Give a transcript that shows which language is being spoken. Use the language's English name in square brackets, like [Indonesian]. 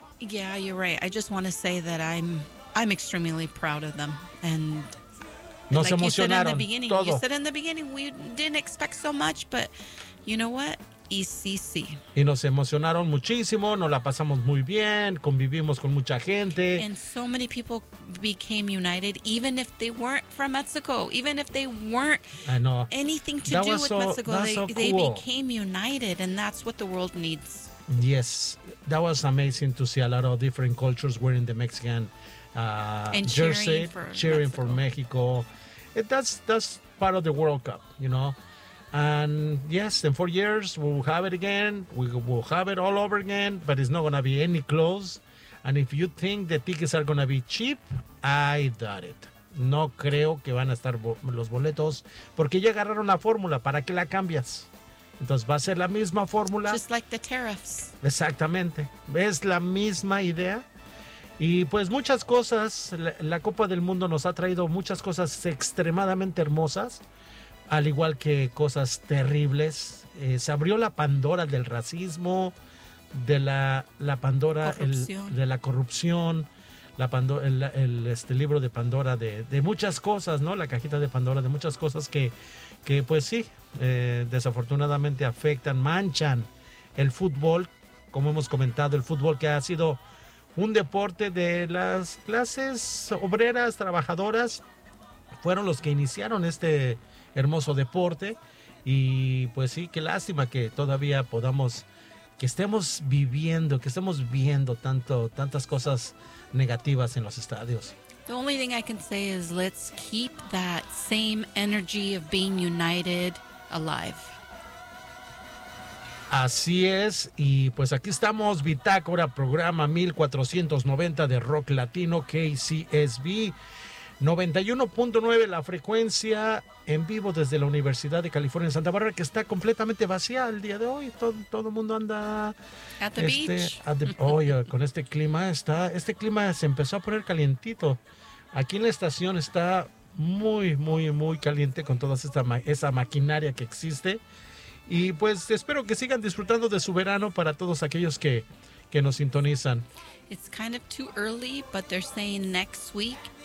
[English] Yeah, you're right. I just want to say that I'm extremely proud of them. And [Spanish] nos emocionaron todo. [English] You said in the beginning we didn't expect so much, but you know what? [Spanish] Y nos emocionaron muchísimo, nos la pasamos muy bien, convivimos con mucha gente. [English] And so many people became united, even if they weren't from Mexico, even if they weren't anything to that do with so, Mexico, they, so cool. They became united, and that's what the world needs. Yes, that was amazing to see a lot of different cultures wearing the Mexican jersey, cheering Mexico. For Mexico. That's part of the World Cup, you know. And yes, in 4 years, we will have it again. We will have it all over again, but it's not going to be any close. And if you think the tickets are going to be cheap, I doubt it. [Spanish] No creo que van a estar los boletos, porque ya agarraron la fórmula. ¿Para qué la cambias? Entonces va a ser la misma fórmula. [English] Just like the tariffs. [Spanish] Exactamente. Es la misma idea. Y pues muchas cosas. La Copa del Mundo nos ha traído muchas cosas extremadamente hermosas. Al igual que cosas terribles, se abrió la Pandora del racismo, de la Pandora de la corrupción, el libro de Pandora de muchas cosas, ¿no? La cajita de Pandora de muchas cosas que pues sí, desafortunadamente afectan, manchan el fútbol, como hemos comentado, el fútbol que ha sido un deporte de las clases obreras, trabajadoras, fueron los que iniciaron este hermoso deporte. Y pues sí, qué lástima que todavía podamos, que estemos viviendo, que estemos viendo tanto, tantas cosas negativas en los estadios. The only thing I can say is let's keep that same energy of being united alive. Así es, y pues aquí estamos, Bitácora, programa 1490 de Rock Latino, KCSB. 91.9 la frecuencia en vivo desde la Universidad de California en Santa Bárbara, que está completamente vacía el día de hoy. Todo el mundo anda [English] at the beach. [Spanish] Oye, con este clima está, este clima se empezó a poner calientito. Aquí en la estación está muy, muy, muy caliente con toda esa maquinaria que existe. Y pues espero que sigan disfrutando de su verano para todos aquellos que nos sintonizan. [English] It's kind of too early, but they're saying next week.